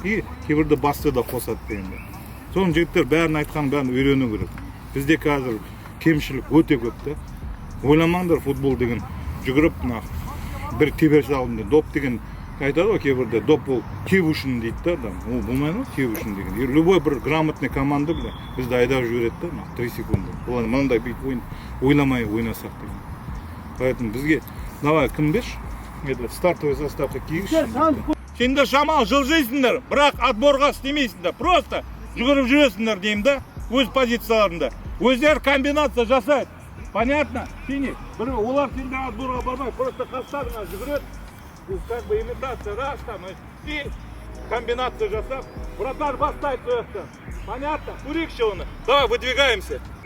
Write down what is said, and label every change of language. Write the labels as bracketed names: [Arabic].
[Kazakh] И кейбірді басты да қосады дегенде. Соның жігіттер бәрін айтқан, бәрін үйрену керек. Бізде қазір кемшілік өте көп та. Ойламаңдар, футбол деген жүгіріп бір тебер салынды, доп деген айтады ғой, кейбірде доп ол кебушін дейді да. Ол болмайды ма кебушін деген. Любой бір грамотный команда бізді айдап жібереді да, 3 секунда. Олар мынандай бүйтіп ойламай ойнасақ деген. [Russian] Поэтому [Kazakh] бізге давай кім берші? Стартовый составқа киіңізші. Сендер шамал жылжисыңдар, бірақ отборға істемейсіңдер. Просто жүгіріп жүресіңдер деймін да, өз позицияларында. Өздер комбинация жасайды. Понятно? Сені, олар сендер отборға бармай, просто қастарына жүгіреді. [Russian] Как бы имитация, раз там, и комбинация [Kazakh] жасап, вратарь бастайды сояқтан. [Russian] Понятно? [Kazakh] Көрейікші оны. [Russian] Давай, выдвигаемся.